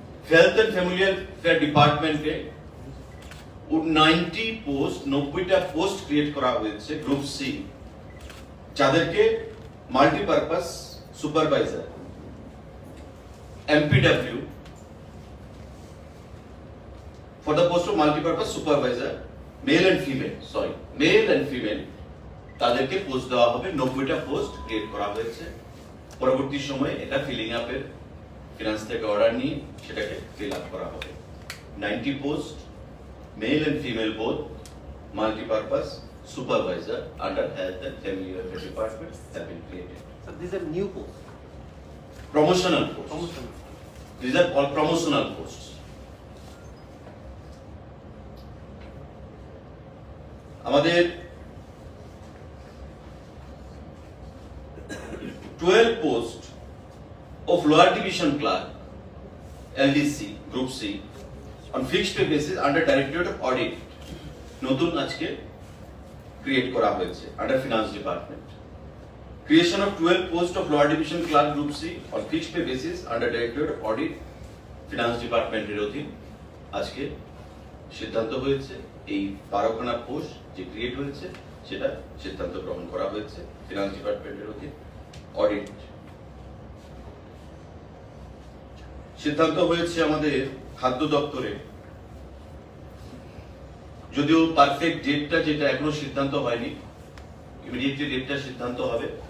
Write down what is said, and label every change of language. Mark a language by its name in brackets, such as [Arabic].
[Bangla] Health and family welfare ডিপার্টমেন্টে 90টা post create করা হয়েছে গ্রুপ সি, যাদেরকে multipurpose supervisor [English] MPW for the post of multipurpose supervisor male and female [Bangla] তাদেরকে post দেওয়া হবে। 90টা পোস্ট ক্রিয়েট করা হয়েছে। পরবর্তী সময়ে এটা ফিলিং আপের ফিনান্স থেকে অর্ডার নিয়ে সেটাকে ফিল আপ করা হবে। [English] 90 post male and female both multipurpose supervisor under health and family welfare department have been created. So these are new posts. Promotional posts. These are all promotional posts. [Bangla] আমাদের [English] 12 post of lower division clerk LDC group C on fixed pay basis under Directorate of Audit [Bangla] নতুন আজকে create করা হয়েছে under finance department. [English] Creation of 12 posts of lower division clerk group C on fixed pay basis under Directorate of Audit [Bangla] finance ডিপার্টমেন্টের অধীন আজকে সিদ্ধান্ত হয়েছে। এই 12খানা পোস্ট যে ক্রিয়েট হয়েছে সেটা সিদ্ধান্ত গ্রহণ করা হয়েছে ফিনান্স ডিপার্টমেন্টের অধীন। অডিট সিদ্ধান্ত হয়েছে আমাদের খাদ্য দপ্তরে, যদিও পারফেক্ট ডেটটা যেটা এখনো সিদ্ধান্ত হয়নি, ইমিডিয়েটলি ডেটটা সিদ্ধান্ত হবে।